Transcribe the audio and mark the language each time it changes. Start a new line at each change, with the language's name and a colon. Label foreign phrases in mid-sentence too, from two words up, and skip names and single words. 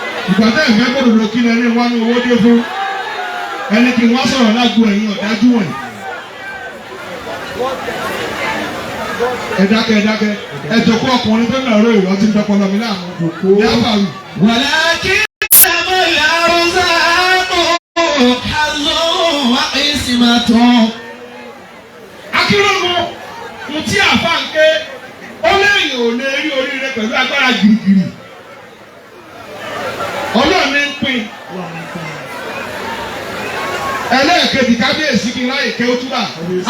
Yoruba: Ìgbà tẹ́ ẹ̀ fẹ́ kó lòlò kí lẹ́ni wá ní owó dé fún. Ẹni kí n wá sọ̀rọ̀ lágbo ẹ̀yìn ọ̀dájú wọ̀nyí. Ẹ dákẹ́, ẹ dákẹ́. Ẹ jòkó ọkùnrin tó nà ró ìrọ́ tí ń dọ́pọ̀ lọ mi láàmú. Jòkó. Ìyá Fàlù.
Arabic: ولكن الأرزاق حظ وقسمة.
Yoruba: Akéròmọ, ohun tí àfa ń ké, ó léyìn ò lè rí oríire pẹ̀lú agbára gìrìgìrì. Ọlọ́run ní ń pín. Ọlọ́run ní ń pín. Ẹlẹ́ẹ̀kejì kábíyèsí kí n ráyè ké ó túbà. Kábíyèsí.